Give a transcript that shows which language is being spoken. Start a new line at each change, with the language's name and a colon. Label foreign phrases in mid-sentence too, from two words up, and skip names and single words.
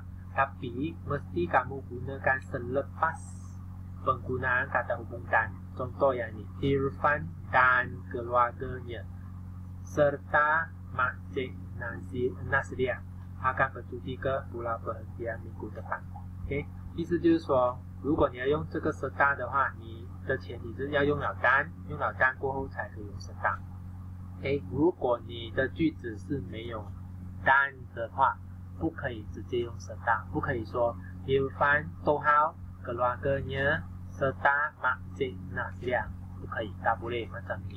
Malay: Tapi mesti kamu gunakan selepas penggunaan kata hubung dan. Contoh yang ini, Irfan dan keluarganya serta Makcik Nasriah akan bercuti ke pulau perhentian minggu depan.
Chinese: 意思就是说，如果你要用这个serta的话，你的前提是要用了dan，用了dan过后才可以用serta。如果你的句子是没有dan的话，不可以直接用serta，不可以说
Malay: Irfan Tohal keluarganya serta Makcik Nasriah，
Chinese: 不可以，
Malay: tak boleh macam ni.